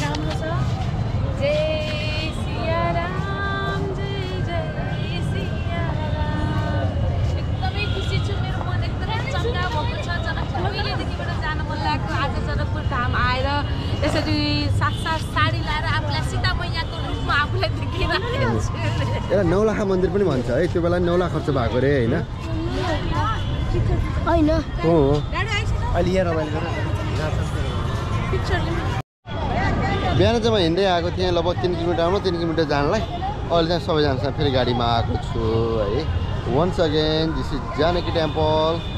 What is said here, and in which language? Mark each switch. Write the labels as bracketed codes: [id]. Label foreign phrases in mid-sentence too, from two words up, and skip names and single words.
[ne] राम्रो छ जय सिया राम जय जय सिया राम एकदमै खुसी छु मेरो मन एकदमै चङ्गा भएको छ जनकपुर उहिलेदेखिबाट जान मन लागेको आज जनकपुर धाम आएर यसरी साथ साडी लाएर आफूलाई सीता मैयाको रूपमा आफूलाई देखिरहेको छु एउटा नौलाखा मन्दिर पनि भन्छ है त्यो बेला 9 लाख खर्च भएको रे होइन होइन हो अहिले यहाँ रमाइलो गरेर बिहान चाहिँ म हिँड्दै आएको थिएँ लगभग 3 किलोमिटर आउनु 3 किलोमिटर जानलाई अहिले चाहिँ सबैजनासँग फेरि गाडीमा आएको छु है [en] once again this is Janaki temple